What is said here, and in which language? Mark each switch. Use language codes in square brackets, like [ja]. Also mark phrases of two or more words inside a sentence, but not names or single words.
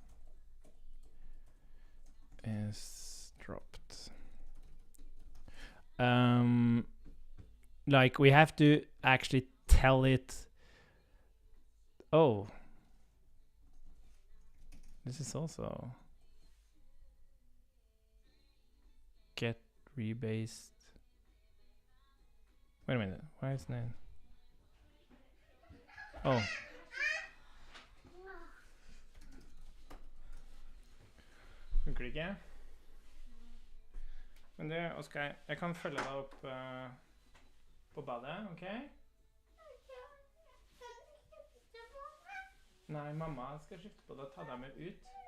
[en] Like we have to actually tell it. Oh, this is also get rebased. Wait a minute, why is that? [no] Oh. Funker det ikke? Men det, Oskar, jeg kan følge deg opp på badet, ok? Nei, mamma skal skifte på det og ta deg med ut.